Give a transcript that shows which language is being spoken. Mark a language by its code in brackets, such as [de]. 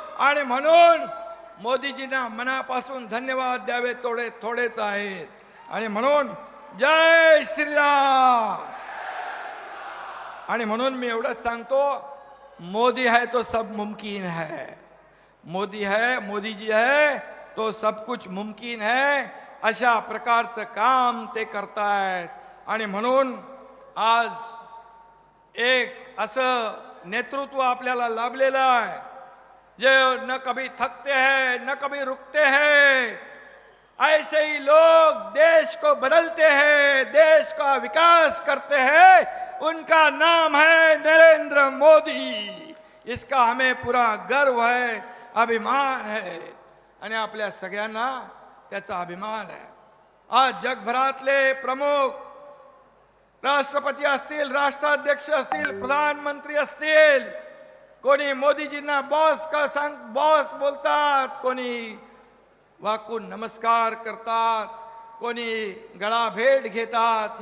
[mr] आणि म्हणून मोदीजींना मनापासून धन्यवाद द्यावे थोडेच आहेत. आणि म्हणून जय श्रीराम. आणि म्हणून मी एवढंच सांगतो, [hi] मोदी है तो सब मुमकिन है. मोदीजी है तो सब कुछ मुमकिन है. [mr] अशा प्रकारचं काम ते करतायत. आणि म्हणून आज एक असं नेतृत्व आपल्याला लाभलेलं आहे, जे [hi] न कभी थकते हैं न कभी रुकते हैं. ऐसे ही लोग देश को बदलते हैं, देश का विकास करते हैं. उनका नाम है नरेंद्र मोदी. इसका हमें पूरा गर्व है, अभिमान है. [mr] आणि आपल्या सगळ्यांना त्याचा अभिमान आहे. आज जगभरातले प्रमुख राष्ट्रपती असतील, राष्ट्राध्यक्ष असतील, प्रधानमंत्री असतील, कोणी मोदीजींना बॉस बोलतात, कोणी वाकून नमस्कार करतात, कोणी गळा भेट घेतात.